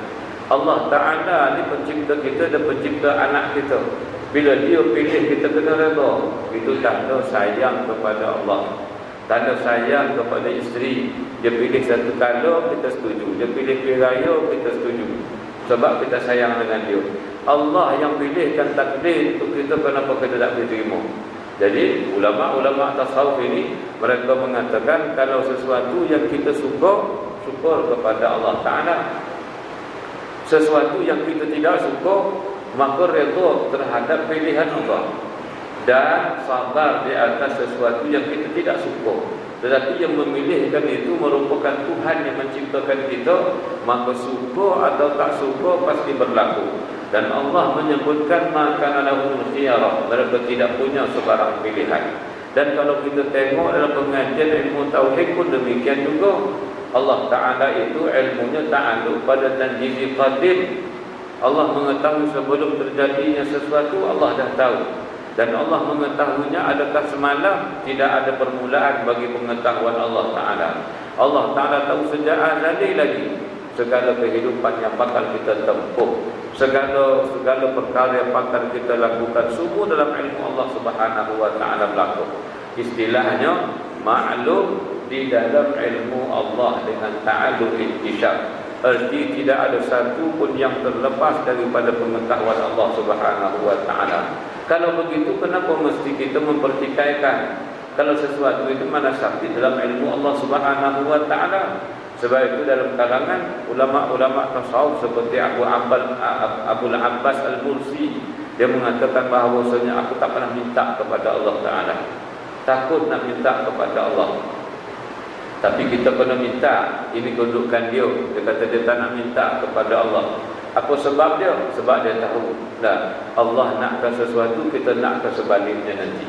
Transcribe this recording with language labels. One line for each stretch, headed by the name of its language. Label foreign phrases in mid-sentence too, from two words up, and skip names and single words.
Malay: Allah Ta'ala ni pencipta kita dan pencipta anak kita. Bila dia pilih, kita kena redha. Itu tanda sayang kepada Allah, tanda sayang kepada isteri. Dia pilih satu kala, kita setuju. Dia pilih raya, kita setuju. Sebab kita sayang dengan dia. Allah yang pilihkan takdir untuk kita, kenapa kita tak boleh terima? Jadi ulama-ulama tasawuf ini, mereka mengatakan kalau sesuatu yang kita suka, syukur kepada Allah Ta'ala. Sesuatu yang kita tidak suka, maka redha terhadap pilihan Allah. Dan sabar di atas sesuatu yang kita tidak suka. Tetapi yang memilihkan itu merupakan Tuhan yang menciptakan kita, maka suka atau tak suka pasti berlaku. Dan Allah menyebutkan maka
Arabic: lahumul khiyarah,
Malay: mereka tidak punya sebarang pilihan. Dan kalau kita tengok dalam pengajian ilmu tauhid pun demikian juga. Allah Ta'ala itu ilmunya ta'aluk pada
Arabic: tanjizi qadim.
Malay: Allah mengetahui sebelum terjadinya sesuatu, Allah dah tahu. Dan Allah mengetahuinya adakah semalam, tidak ada permulaan bagi pengetahuan Allah Ta'ala. Allah Ta'ala tahu sejak azali lagi segala kehidupan yang bakal kita tempuh, segala perkara yang bakal kita lakukan, semua dalam ilmu Allah
Arabic: Subhanahu wa Ta'ala
Malay: berlaku. Istilahnya ma'lum di dalam ilmu Allah dengan
Arabic: ta'alluq intisyar.
Malay: Arti tidak ada satu pun yang terlepas daripada pengetahuan Allah
Arabic: Subhanahu wa Ta'ala.
Malay: Kalau begitu, kenapa mesti kita mempertikaikan kalau sesuatu itu mana sakti dalam ilmu Allah
Arabic: Subhanahu wa Ta'ala?
Malay: Sebab itu dalam kalangan ulama-ulama tasawuf seperti Abul Abbas Al-Mursi, dia mengatakan bahawasanya aku tak pernah minta kepada Allah Ta'ala, takut nak minta kepada Allah. Tapi kita kena minta. Ini kedudukan dia. Dia kata dia tak nak minta kepada Allah. Apa sebab dia? Sebab dia tahu Allah nakkan sesuatu, kita nakkan sebaliknya nanti.